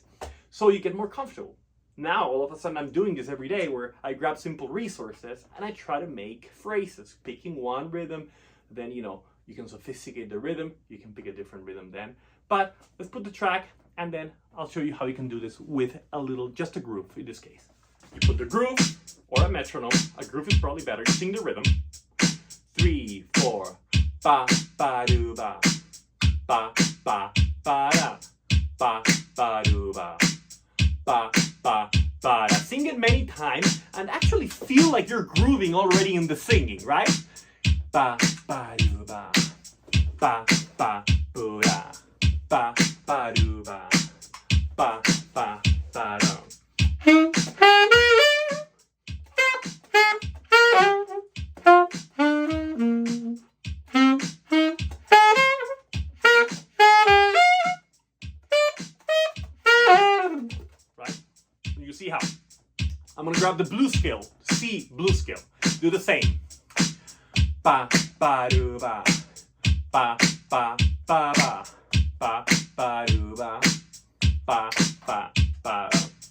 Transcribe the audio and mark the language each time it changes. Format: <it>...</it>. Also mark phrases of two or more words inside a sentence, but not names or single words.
<en>So you get more comfortable. Now, all of a sudden, I'm doing this every day where I grab simple resources and I try to make phrases, picking one rhythm. Then, you know, you can sophisticate the rhythm. You can pick a different rhythm then. But let's put the track and then I'll show you how you can do this with a little, just a groove in this case. You put the groove or a metronome. A groove is probably better. You sing the rhythm. 3, 4. Ba, ba, do, ba. Ba, ba, ba, da. Ba, ba, do, ba. Ba, ba, ba, da. Sing it many times and actually feel like you're grooving already in the singing, right? Ba, ba, do, ba. Ba, ba, boo, da. Ba, ba, do, ba. Ba, ba, ba, da. You see how? I'm gonna grab the blue scale, C blue scale. Do the same. Ba, ba, do, ba. Ba, ba, ba, ba. Ba, ba, do, ba. Ba, ba, ba, da.</en>